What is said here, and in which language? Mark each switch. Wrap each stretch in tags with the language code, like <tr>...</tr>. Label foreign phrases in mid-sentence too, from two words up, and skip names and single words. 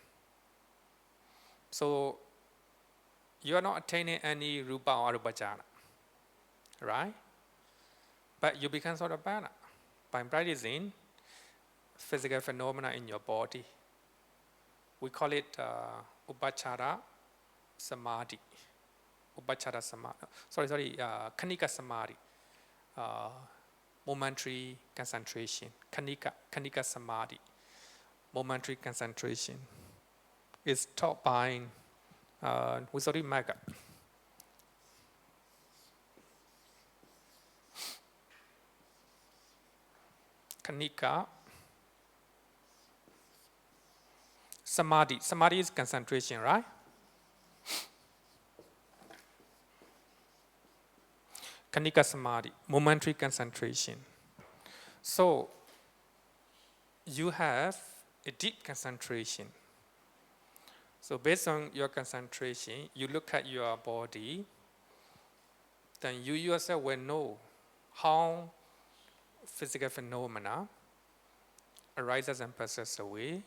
<en>So you are not attaining any rupa or</en> <pi>arupa jhana,</pi> <en>right? But you become Sotapanna by practicing physical phenomena in your body. We call it</en> <pi>upachara samadhi. Upachara samadhi. Khanika samadhi.</pi> <en>Momentary concentration.</en> <pi>Khanika samadhi.</pi> <en>Momentary concentration. It's taught by Visuddhimagga.</en> <pi>Khanika samadhi.</pi> <en>Samadhi is concentration, right?</en> <pi>Khanika samadhi,</pi> <en>momentary concentration. So you have a deep concentration. So based on your concentration, you look at your body, then you yourself will know how physical phenomena arises and passes away.</en>